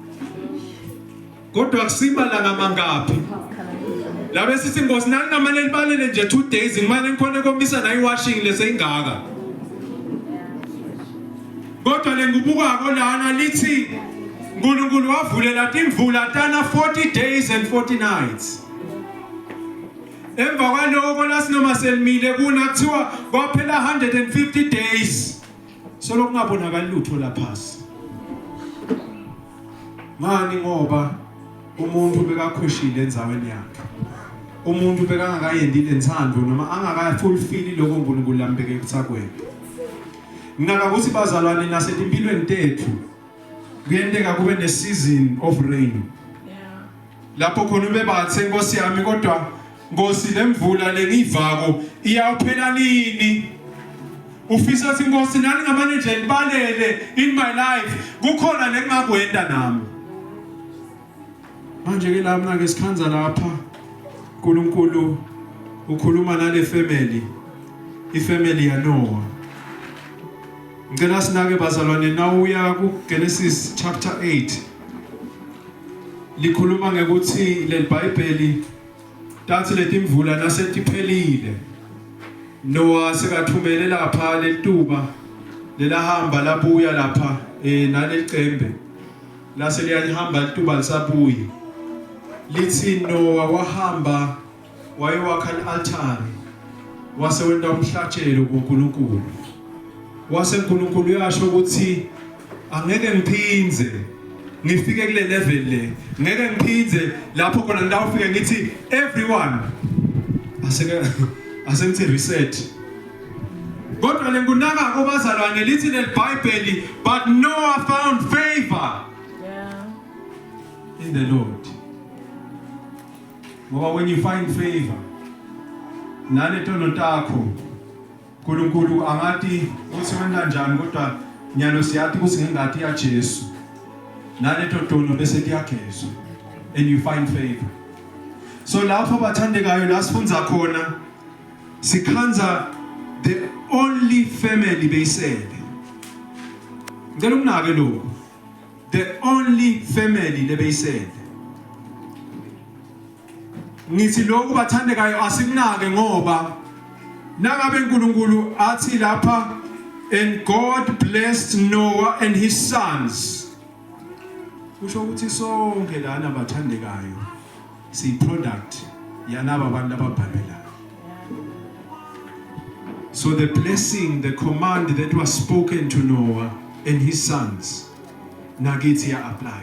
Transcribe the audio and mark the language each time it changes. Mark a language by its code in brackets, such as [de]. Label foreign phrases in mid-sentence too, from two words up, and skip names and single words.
[ss] Kodwa kusibalanga mangaphi? Labe sithi Nkosi nani namaneli balele nje 2 days ngimane ngikhona komisa nayi washing lese ingaka. kodwa lengubukako lana lithi uNkulunkulu wavulela imvula tana 40 [en] days and 40 nights. [ss] Emva kwaloko lasinoma selimile kuna kuthiwa kwaphela 150 days. Solo kungabonakala lutho lapha. Mani ngoba umuntu bekakhweshile enzaweni yakhe. Umuntu bekangakayendile inthando noma angakafulfill lokho uNkulunkulu lambeke kusakwena. Ngaka kuthi bazalwane nasetimpilweni tethu kuyenteka kube ne [en] season of rain. [ss] Lapho khona ube bathe Nkosi yami kodwa Nkosi lemvula lengivako iyawuphela nini? Ufisa ukuthi Nkosi nani ngamanje nje libalele [en] in my life [ss] kukhona lengakwenda nami. Manje ke lapha ke sikhanza lapha uNkulunkulu ukhuluma nale family, ifamily ya Noah. Ngicela sinake bazalwane nawuya ku Genesis chapter 8 likhuluma ngekuthi le Bible tathi letimvula nasetiphelile Noah sekathumele lapha letuba lelahamba labuya lapha nalelicembe lase liyahamba letuba lisabuye lithi Noah wahamba wayewakha i-altare wase wenda umhlatshelo kuNkulunkulu wase uNkulunkulu yasho ukuthi angeke ngiphinze ngifike kule level le ngeke ngiphinze lapho khona ngidawufike ngithi everyone asengithi reset kodwa lengunaka kubazalwane lithi le Bible [en] but Noah found favor in the Lord. [ss] Ngoba [en] when you find favor [ss] nale tono takho uNkulunkulu angathi uthi wena kanjani kodwa nyalo siyathi ukuthi ngingathi ya Jesu nale tono bese kuyagezwa [en] and you find favor. [ss] So lapho bathandekayo la sifunza khona sikhanza [en] the only family [ss] beyisele. Ngicela ukunake lokho. [en] The only family [ss] lebeyisele. Ngithi lokho bathandekayo asikunake ngoba nangabe uNkulunkulu athi lapha [en] and God blessed Noah and his sons. [ss] Kusho ukuthi sonke lana bathandekayo si product yanaba abantu ababhalela. [en] So the blessing, the command that was spoken to Noah and his sons [ss] nakithi ya [en] apply.